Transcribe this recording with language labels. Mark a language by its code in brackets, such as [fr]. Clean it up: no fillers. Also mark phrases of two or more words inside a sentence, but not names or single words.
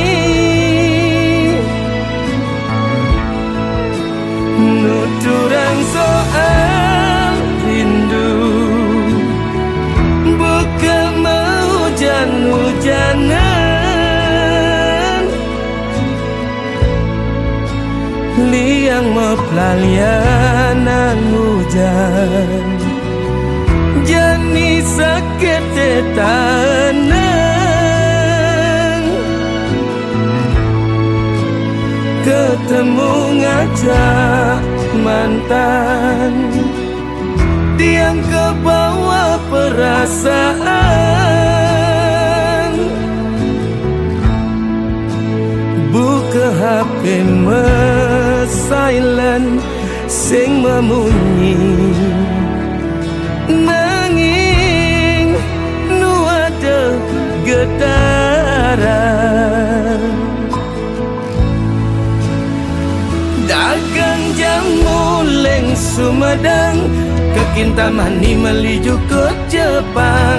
[id] Nuturang soal rindu, bukan mau hujan-hujanan. [ban] Liang mepelalianan hujan, jani sakit tahanan. Ketemu ngajak mantan, tiang ke bawah perasaan. Buka HP silent sing memunyi, nanging nu ada getaran. Dagang jamu leng Sumedang, kekintamani meliju ke Jepang.